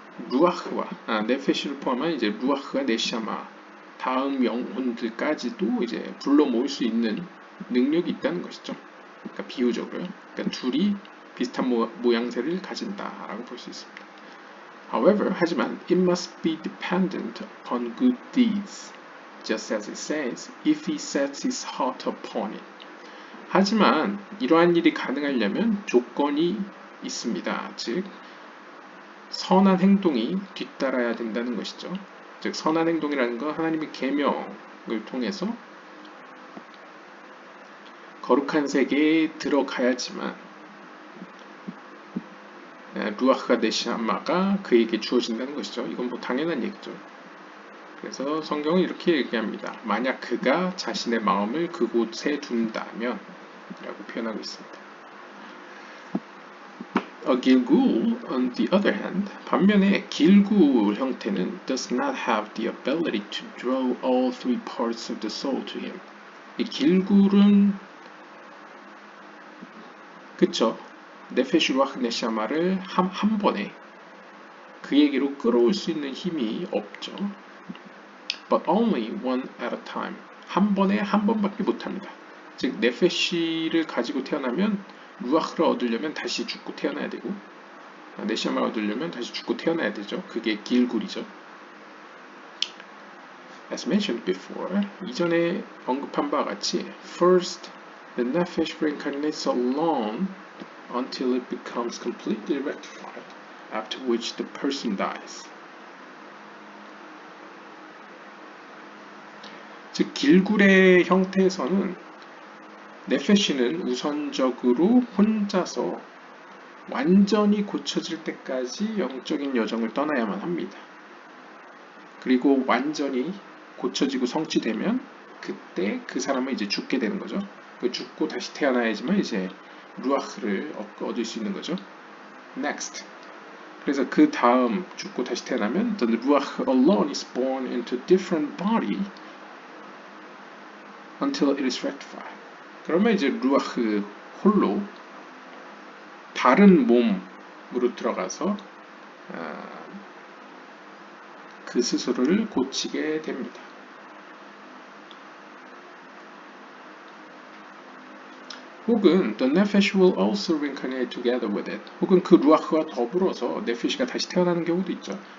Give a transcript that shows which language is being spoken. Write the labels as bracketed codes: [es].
[ko] 루아흐와, 네페시를 포함한 이제 루아흐와 네샤마 다음 영혼들까지도 이제 불러 모을 수 있는 능력이 있다는 것이죠. 그러니까 비유적으로요. 그러니까 둘이 비슷한 모양새를 가진다라고 볼 수 있습니다. [en] However, [ko] 하지만 [en] it must be dependent upon good deeds, just as it says, if he sets his heart upon it. [ko] 하지만 이러한 일이 가능하려면 조건이 있습니다. 즉 선한 행동이 뒤따라야 된다는 것이죠. 즉 선한 행동이라는 건 하나님의 계명을 통해서 거룩한 세계에 들어가야지만 루아흐가 네시아마가 그에게 주어진다는 것이죠. 이건 뭐 당연한 얘기죠. 그래서 성경은 이렇게 얘기합니다. 만약 그가 자신의 마음을 그곳에 둔다면 라고 표현하고 있습니다. [en] A Gilgul, on the other hand, [ko] 반면에 길굴 형태는 [en] does not have the ability to draw all three parts of the soul to him. [ko] 이 길굴은 그쵸? 네페시 루아흐 네샤마를 한 번에 그에게로 끌어올 수 있는 힘이 없죠. [en] But only one at a time. [ko] 한 번에 한 번밖에 못합니다. 즉 네페시를 가지고 태어나면 루아흐를 얻으려면 다시 죽고 태어나야 되고, 네샤마를 얻으려면 다시 죽고 태어나야 되죠. 그게 길굴이죠. [en] As mentioned before, [ko] 이전에 언급한 바와 같이 [en] First, the nephesh reincarnates alone until it becomes completely rectified, after which the person dies. [ko] 즉 길굴의 형태에서는 네페시는 우선적으로 혼자서 완전히 고쳐질 때까지 영적인 여정을 떠나야만 합니다. 그리고 완전히 고쳐지고 성취되면 그때 그 사람은 이제 죽게 되는 거죠. 죽고 다시 태어나야지만 이제 루아흐를 얻을 수 있는 거죠. [en] Next. [ko] 그래서 그 다음 죽고 다시 태어나면 [en] the ruach alone is born into a different body until it is rectified. [ko] 그러면 이제 루아흐 홀로 다른 몸으로 들어가서 그 스스로를 고치게 됩니다. 혹은 [en] the nephesh will also reincarnate together with it. [ko] 혹은 그 루아흐와 더불어서 네페시가 다시 태어나는 경우도 있죠.